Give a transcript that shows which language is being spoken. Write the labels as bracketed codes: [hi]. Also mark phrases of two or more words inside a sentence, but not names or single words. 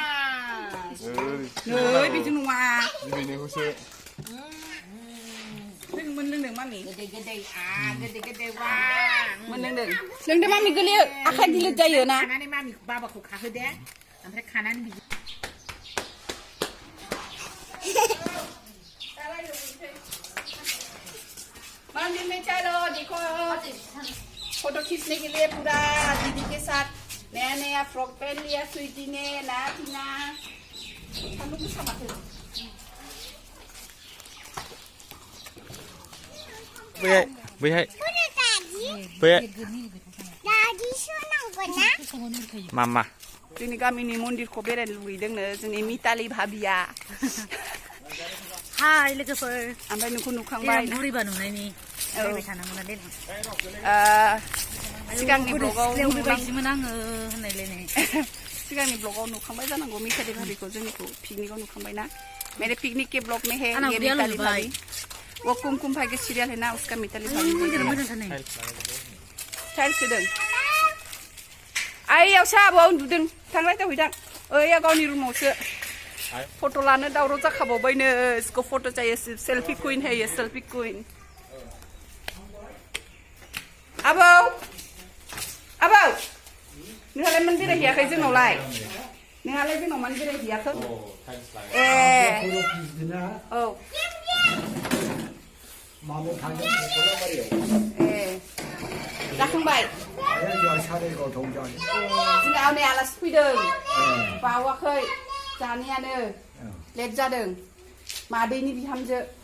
[brx] ओरै नै बिदि नङा बेनिखौसो मोनलोंदों मामि गोदै गोदै गोदै गोदै वा मोनलोंदों लोंदों मामि गोलैयो आखाइ गिलिर जायो ना खानानै मामि बाबाखौ खाहोदे ओमफ्राय खानानै बिदि [hi] मंदिर में चलो देखो फोटो खींचने के लिए पूरा दीदी के साथ नया नया फ्रॉक पहन लिया स्वीटी ने ना टीना हम लोग sama tuh [brx] बैहाय बैहाय बैहाय मामा जोंनि गामिनि मन्दिरखौ बेरायनो लुगैदोंनो जोंनि मिताली भाबिया हाय लोगोफोर ओमफ्राय नोंखौ नुखांबाय बुरैबा नुनायनि रायबाय थानांगौ ना देनां सिगांनि ब्लगाव बुरैबायदिमोन आङो होननायलायनाय सिगांनि ब्लगाव नुखांबाय जानांगौ मिताली भाबिखौ जोंनिखौ पिकनिकआव नुखांबाय ना [hi] मेरे पिकनिक के ब्लॉग में है ये मिताली भाभी वो कुमकुम भाई के सीरियल है ना उसका मिताली भाभी [brx] टाइल्स होदों आइयाव साहाबो उन्दुदों थांलाय दावहैदां ओइया गावनि रुमावसो फट' लानो दावराव जाखाबावबायनो [hi] इसको फट' चाहिए सेल्फी क्वीन है ये सेल्फी क्वीन [brx] आबौ आबौ नोंहालाय मानो बेरायहैयाखै जोंनावलाय नोंहालाय जोंनाव मानो बेरायहैयाखै ए औ ए जाखांबाय जोंनाव नै आलासि फैदों बावाखै जानायानो लेट जादों मादैनि बिहामजो